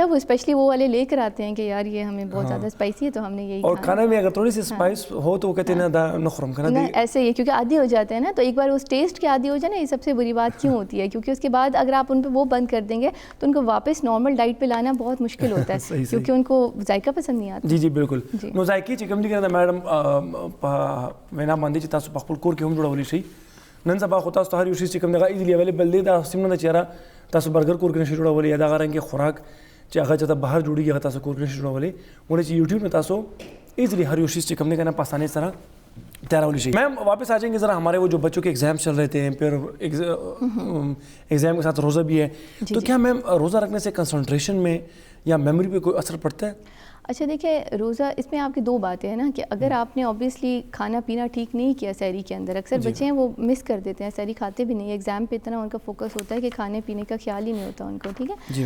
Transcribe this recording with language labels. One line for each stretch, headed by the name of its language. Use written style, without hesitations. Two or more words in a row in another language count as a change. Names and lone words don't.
Urdu: وہ اسپیشلی وہ والے لے کر آتے ہیں کہ یار یہ ہمیں بہت زیادہ اسپائسی ہے تو ہم نے یہی اور کھانا میں اگر تھوڑی سی اسپائس ہو تو وہ کہتے ہیں نا نخرم کھانا ایسے ہی, کیونکہ عادی ہو جاتے ہیں نا. تو ایک بار اس ٹیسٹ کے عادی ہو جائے نا, یہ سب سے بری بات کیوں ہوتی ہے, کیونکہ اس کے بعد اگر آپ ان پہ وہ بند کر دیں گے تو ان کو واپس نارمل ڈائٹ پہ لانا بہت مشکل ہوتا ہے, کیونکہ ان کو ذائقہ پسند نہیں آتا. جی جی بالکل.
Pashto: نو ذائقی چې کوم دي کنه میډم وینا باندې چې تاسو په خپل کور کې هم جوړولی شئ. نن سبا خو تاسو ته هر یو شی چې کوم دغه
English: easily available
Pashto: دی, دا سیمه د چیرې تاسو برګر کور کې نشئ جوړولی, یا دغه رنګ خوراک چې هغه چې بهر جوړیږي هغه تاسو کور کې نشئ جوړولی. ولې چې یوټیوب نه تاسو ایزیلی ہر یو چیز چې کوم دی کنه په اسانۍ سره تیارولی شئ.
Urdu: میم واپس آ جائیں گے ذرا, ہمارے وہ جو بچوں کے ایگزام چل رہے تھے, پھر ایگزام کے ساتھ روزہ بھی ہے, تو کیا میم روزہ رکھنے سے کنسنٹریشن میں یا میموری پہ کوئی اثر پڑتا ہے؟ اچھا دیکھیں, روزہ اس میں آپ کی دو باتیں ہیں نا, کہ اگر آپ نے اوبیسلی کھانا پینا ٹھیک نہیں کیا سحری کے اندر, اکثر بچے ہیں وہ مس کر دیتے ہیں, سحری کھاتے بھی نہیں, ایگزام پہ اتنا ان کا فوکس ہوتا ہے کہ کھانے پینے کا خیال ہی نہیں ہوتا ان کو, ٹھیک ہے.